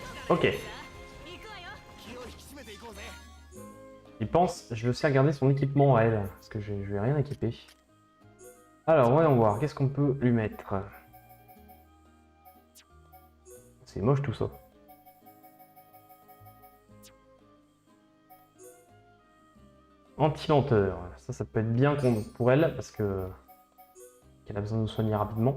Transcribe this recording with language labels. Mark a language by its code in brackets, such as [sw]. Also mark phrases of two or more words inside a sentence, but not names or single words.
[ja] Ok. 行くわよ。気を引き締めていこうぜ。 [fr] Il pense, je vais aussi regarder son équipement à elle, parce que je lui ai rien équipé. Alors, voyons voir, qu'est-ce qu'on peut lui mettre? C'est moche tout ça. Anti-lenteur, ça peut être bien pour elle, parce que qu'elle a besoin de soigner rapidement.